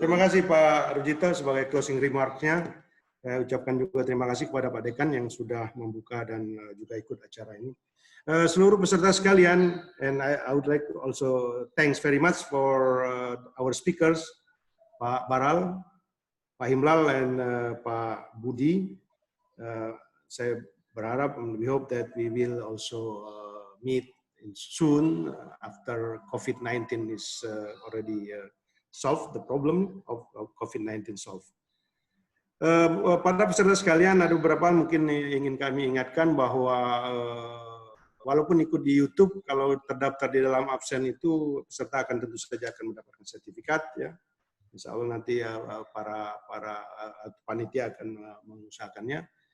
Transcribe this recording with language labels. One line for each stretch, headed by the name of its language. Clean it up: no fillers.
Indonesian: Terima kasih Pak Rujito sebagai closing remarks-nya. Saya ucapkan juga terima kasih kepada Pak Dekan yang sudah membuka dan juga ikut acara ini. Seluruh peserta sekalian,
English: and I would like to also thanks very much for our speakers, Pak Baral, Pak Himlal, and Pak Budi.
Indonesian: Saya berharap,
English: we hope that we will also meet soon after COVID-19 is already solved, the problem of COVID-19 solved.
Indonesian: Pada peserta sekalian, ada beberapa mungkin ingin kami ingatkan bahwa walaupun ikut di YouTube, kalau terdaftar di dalam absen itu peserta akan tentu saja akan mendapatkan sertifikat, ya. Insya Allah nanti para panitia akan mengusahakannya.